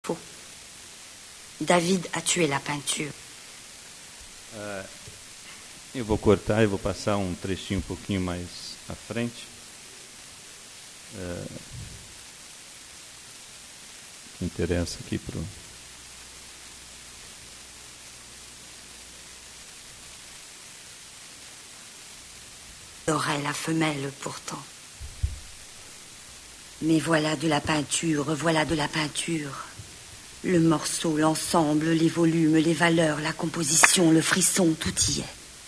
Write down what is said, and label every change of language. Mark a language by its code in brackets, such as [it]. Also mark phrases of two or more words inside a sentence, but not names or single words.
[fr] Faux. David a tué la peinture. [pt] Eu vou cortar e vou passar um trechinho um pouquinho mais à frente. Que interessa aqui para o... [fr] Aurait la femelle pourtant. Mais voilà de la peinture, voilà de la peinture. Le morceau, l'ensemble, les volumes, les valeurs, la composition, le frisson, tout y est.